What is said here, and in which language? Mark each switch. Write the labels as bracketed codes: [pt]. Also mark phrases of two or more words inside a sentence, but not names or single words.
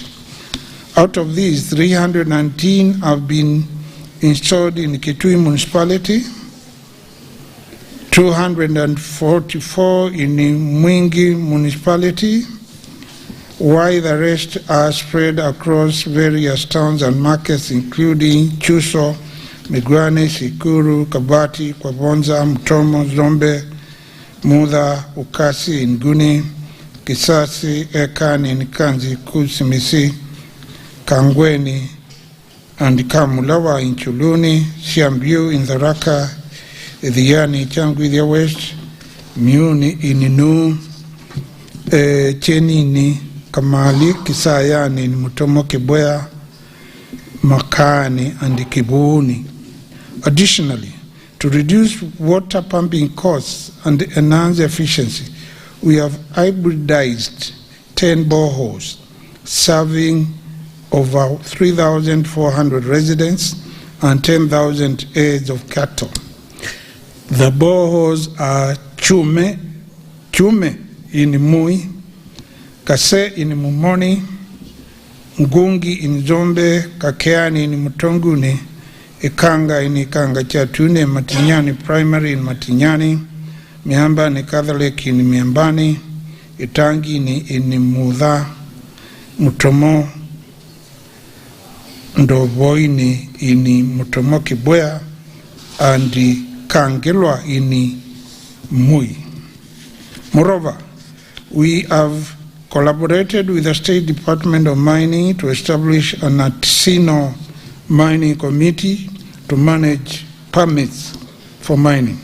[en] Out of these, 319 have been installed in Kitui municipality, 244 in Mwingi municipality, while the rest are spread across various towns and markets including Chuso, Migwane, Sikuru, Kabati, Kwabonza, Mtomo, Zombe, Mudha, Ukasi, Nguni, Kisasi, Ekani, Nikanzi, Kusimisi, Kangweni, and Kamulawa in Chuluni, Siambu in Tharaka, Edhiani, Changuithia West, Miuni in Inu, Chenini, Kamali, Kisayani in Mutomo Kiboya, Makani and Kibuni. Additionally, to reduce water pumping costs and enhance efficiency, we have hybridized 10 boreholes, serving over 3,400 residents and 10,000 heads of cattle. The boreholes are Chume in Mui, Kase in Mumoni, Ngungi in Zombe, Kakeani in Mutonguni, Ikanga in Ikanga Chatune, Matinyani Primary in Matinyani, Miamba ni Catholic in Miambani, Itangi ni in Mudha, Mutomo, Ndoboini in Mutomo Kiboya, and Kangelwa in Mui. Moreover, we have collaborated with the State Department of Mining to establish an artisanal mining committee to manage permits for mining.